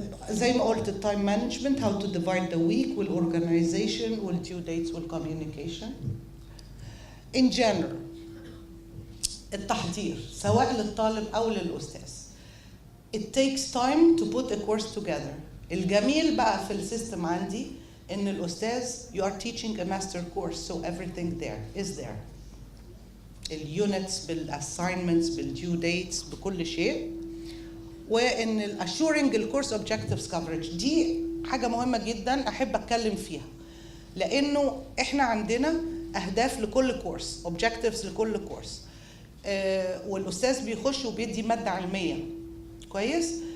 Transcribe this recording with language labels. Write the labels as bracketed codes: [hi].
[ar] زي ما قلت [en] التايم management, how to divide the week والorganization والdue dates والcommunication. In general [ar] التحضير سواء للطالب أو للأستاذ. [en] It takes time to put a course together. [ar] الجميل بقى في السيستم عندي إن الأستاذ [en] you are teaching a master course so everything there is there. [ar] اليونتس بالassignments بالdue dates بكل شيء. وإن assuring الكورس objectives coverage دي حاجة مهمة جدا أحب أتكلم فيها، لأنه إحنا عندنا أهداف لكل كورس، objectives لكل كورس، والأستاذ بيخش وبيدي مادة علمية كويس.